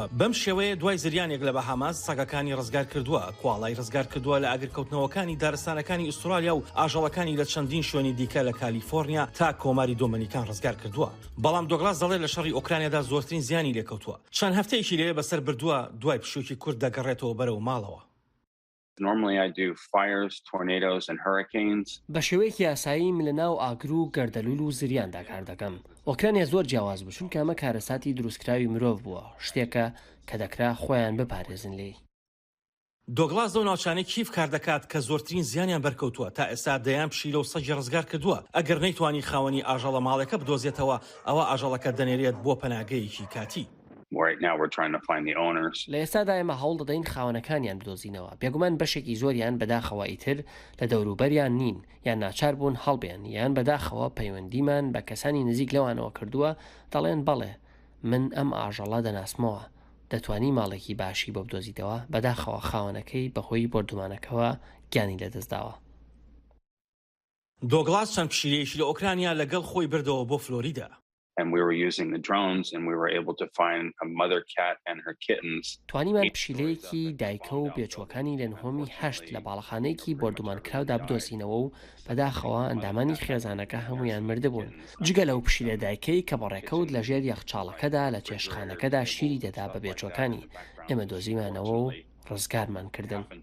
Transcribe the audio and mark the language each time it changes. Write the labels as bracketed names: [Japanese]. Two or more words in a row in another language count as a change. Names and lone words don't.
[Central Kurdish] بەم شێوەیە دوای زریانێک لە بەهاماس سەگەکانی ڕزگار کردووە، کواڵای ڕزگار کردووە لە ئاگرکەوتنەوەکانی دارستانەکانی ئوسترالیا و ئاژەڵەکانی لە چەندین شوێنی دیکە لە کالیفۆرنیا تا کۆماری دۆمەنیکان ڕزگار کردووە. بەڵام دۆگلاس دەڵێت لە شەڕی ئۆکرانیادا زۆرترین زیانی لێکەوتووە. چەند هەفتەیەکی لێ بەسەر بردووە دوای پشووکی کورد دەگەڕێتەوە بەرەو ماڵەوە. [English] Normally I do fires, tornadoes and hurricanes. [Central Kurdish] بە شێوەیەکی یاسایی من لە ناو ئاگر و گەردەلوول و زریاندا کار دەکەم. ئۆکرانیا زۆر جیاواز بوو چونکە ئەمە کارەساتی دروستکراوی مرۆڤ بووە، شتێکە کە دەکرا خۆیان بپارێزن لێی. دۆگلاس دە ناوچانەی کیف کار دەکات کە زۆرترین زیانیان بەرکەوتووە تا ئێستا دەیان پشیلە و سەگی ڕزگار کردووە. ئەگەر نەیتوانی خاوەنی ئاژەڵە ماڵەکە بدۆزێتەوە ئەوە ئاژەڵەکە دەنێرێت بۆ پەناگەیەکی کاتی. [English] Right now we're trying to find the owners. [Central Kurdish] لە ئێستادا ئێمە هەوڵ دەدەین خاوەنەکانیان بدۆزینەوە. بێگومان بەشێکی زۆریان بەداخەوە ئیتر لە دەوروبەریان نین یان ناچار بوون هەڵبێن یان بەداخەوە پەیوەندیمان بە کەسانی نزیک لەوانەوە کردووە دەڵێن بەڵێ من ئەم ئاژەڵە دەناسمەوە دەتوانی ماڵێکی باشی بۆ بدۆزیتەوە بەداخەوە خاوەنەکەی بەهۆی بردومانەکەەوە گیانی لەدەستداوە. دۆگلاس چەند پشیلەیەکی لە ئۆکرانیا لەگەڵ خۆی بردەوە بۆ فلۆریدا. [English] And we were using the drones and we were able to find a mother cat and her kittens. [Central Kurdish] توانیمان پشیلەیەکی دایکە و بێچوەکانی لە نهۆمی 8 لە باڵەخانەیەکی بردومان کراودا بدۆزینەوە و بەداخەوە ئەندامانی خێزانەکە هەمویان مردبوون. جگە لەو پشیلە دایکەی کە بەڕێکەوت لە ژێر یەخچاڵەکەدا لە چێشخانەکەدا شیری دەدا بە بێچوەکانی ئێمە دۆزیمانەوە و ڕزگارمان کردن.